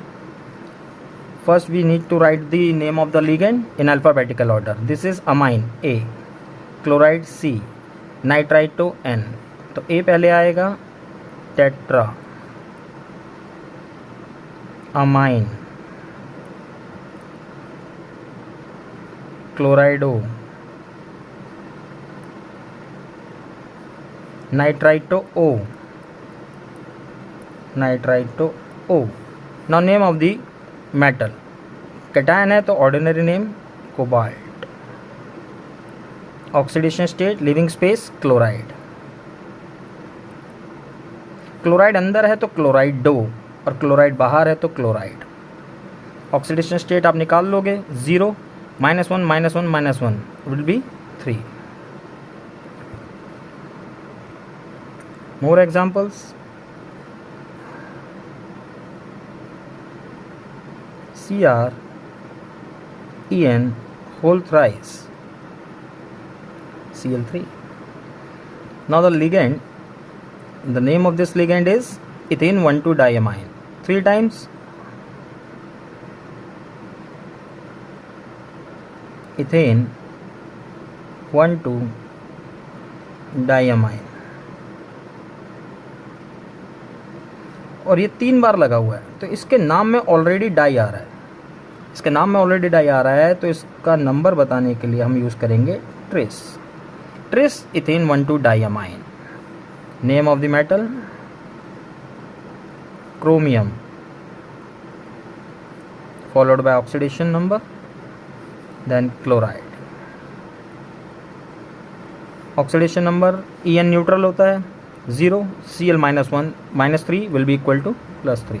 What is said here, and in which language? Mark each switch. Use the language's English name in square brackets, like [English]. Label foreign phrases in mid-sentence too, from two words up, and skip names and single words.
[English] First we need to write the name of the ligand in alphabetical order. This is amine A, chloride C, nitrito N. [Hindi] तो A पहले आएगा, [English] tetra, amine, chlorido, nitrito O, nitrito O. Now name of the metal, cation [Hindi] है तो [English] ordinary name cobalt, oxidation state, living space, chloride. [Hindi] क्लोराइड अंदर है तो क्लोराइडो और क्लोराइड बाहर है तो क्लोराइड। [English] oxidation state [Hindi] आप निकाल लोगे, 0, -1 -1 -1 [English] will be [Hindi] 3। [English] more examples, CrEn whole thrice, Cl3. Now the ligand, the name of this ligand is ethane 1,2-diamine, 3 times ethane 1,2-diamine, [Hindi] और ये 3 बार लगा हुआ है, तो इसके नाम में [English] already di [Hindi] आ रहा है, इसके नाम में [English] already di [Hindi] आ रहा है, तो इसका नंबर बताने के लिए हम यूज़ करेंगे [English] tris, tris ethane [Hindi] 1,2-diamine। [English] name of the metal chromium, followed by oxidation number, then chloride. oxidation number En neutral [Hindi] होता है [English] 0, Cl -1 -3 will be equal to +3।